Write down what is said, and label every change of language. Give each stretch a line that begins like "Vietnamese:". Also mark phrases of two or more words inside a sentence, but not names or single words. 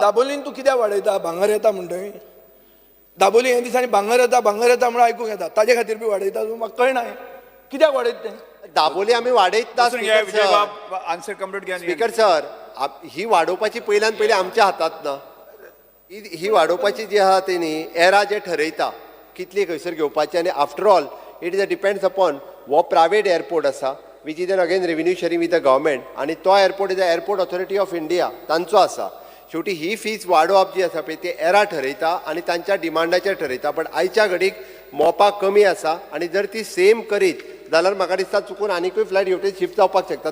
Konkani: दाबोलीन तूं कित्याक वाडयता, भांगर येता म्हणटय. दाबोली हे दिसांनी भांगर येता म्हणून आयकूंक येता, ताजे खातीर बी वाडयता म्हाका कळना कित्याक वाडयता तें. दाबोली आमी वाडयता
English: answer complete
Konkani: घ्या. स्पीकर सर ही वाडोवपाची पयल्यान पयली आमच्या हातांत ना. ही वाडोवपाची जी आहा ती न्ही एरा जे ठरयता कितली खंयसर घेवपाची आनी
English: after all it is depends upon हो private airport आसा which is an again revenue sharing with the government
Konkani: आनी तो
English: airport is the Airport Authority of India
Konkani: तांचो आसा. शेवटी ही फीज वाडोवप जी आसा पळय ती एरा ठरयता आनी तांच्या डिमांडाचेर ठरयता. बट आयच्या घडीक मोपा कमी आसा आनी जर ती सेम करीत जाल्यार म्हाका दिसता चुकून आनीकूय फ्लायट हेवटेन शिफ्ट जावपाक शकता.